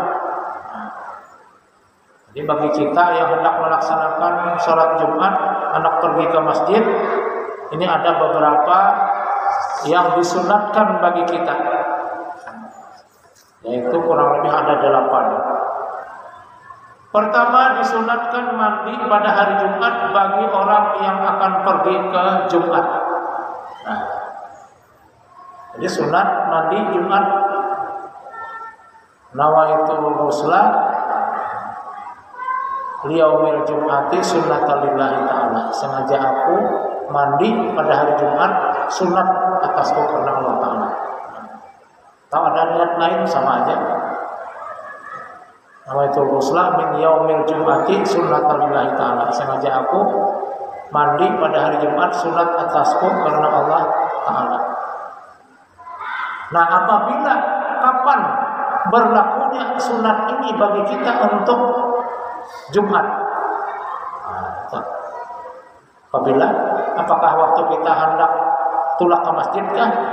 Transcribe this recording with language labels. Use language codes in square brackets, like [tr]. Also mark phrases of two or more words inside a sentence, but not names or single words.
[id] Nah, jadi bagi kita yang hendak melaksanakan sholat Jumat, hendak pergi ke masjid, ini ada beberapa yang disunatkan bagi kita. Yaitu kurang lebih ada 8. Pertama, disunatkan mandi pada hari Jumat bagi orang yang akan pergi ke Jumat. Nah, jadi sunat mandi Jumat. [ar] نويت الغسل ليوم الجمعة سنة لله تعالى. [id] Sengaja aku mandi pada hari Jumat sunat atasku karena Allah Ta'ala. Tahu ada niat lain sama aja. [ar] نويت الغسل من يوم الجمعة سنة لله تعالى. [id] Sengaja aku mandi pada hari Jumat sunat atasku karena Allah Ta'ala. Nah, apabila kapan berlakunya sunat ini bagi kita untuk Jumat? Nah, apabila apakah waktu kita hendak tulak ke masjid kah?